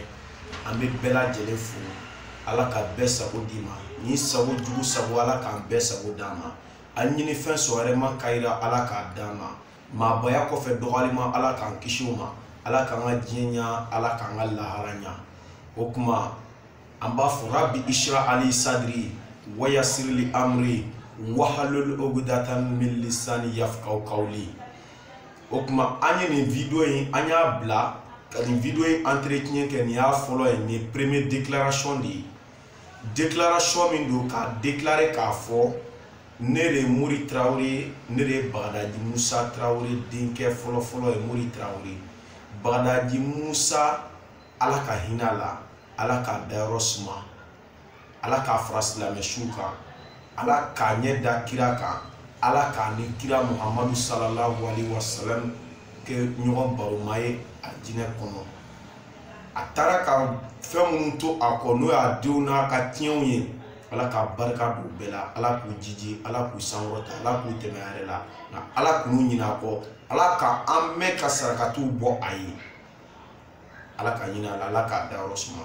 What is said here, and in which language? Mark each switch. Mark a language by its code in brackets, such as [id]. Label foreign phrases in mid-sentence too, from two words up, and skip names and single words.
[bm] an bɛ bɛɛ lajɛlen fo, ala ka bɛɛ sago d'i ma. ni sago jugu sago ala k'an bɛɛ sago d'a ma. an ɲini fɛn sɔrɔ wɛrɛ ma kayira ala k'a d'a ma. maabaya kɔfɛ dɔgɔyalima ala k'an kisi o ma. ala k'an ka diɲɛ ɲa, ala k'an ka lahara ɲa. o kuma an b'a fɔ [ar] رب اشرح لي صدري ويسر لي أمري واحلل عقدة من لساني يفقهوا قولي. [bm] o kuma an ye nin video in an y'a bila ka nin video in entretien kɛ, nin y'a fɔlɔ ye, nin ye [fr] premier déclaration [bm] de ye. déclaration min do k'a déclarer k'a fɔ ne de ye Mori Tarawele, ne de ye Bagadaji Musa Tarawele denkɛ fɔlɔfɔlɔ ye Mori Tarawele. Bagadaji Musa, ala ka hinɛ a la, ala k'a dayɔrɔ suma, ala k'a fara silamɛsiw kan, ala k'a ɲɛ da kira kan, ala k'a ni kira Muhammadu [ar] صلى الله عليه وسلم [bm] kɛ ɲɔgɔn baroma ye a jinɛ kɔnɔ. a taara ka fɛn minnu to a kɔ, n'o y'a denw n'a ka tiɲɛw ye, ala k'a barika don bɛɛ la, ala k'u jiji, ala k'u sankɔrɔta, ala k'u tɛmɛ a yɛrɛ la, nka ala k'u ɲinɛ a kɔ, ala k'an mɛn ka sarakatiw bɔ a ye, ala ka ɲinɛ a la, ala k'a dayɔrɔ suma.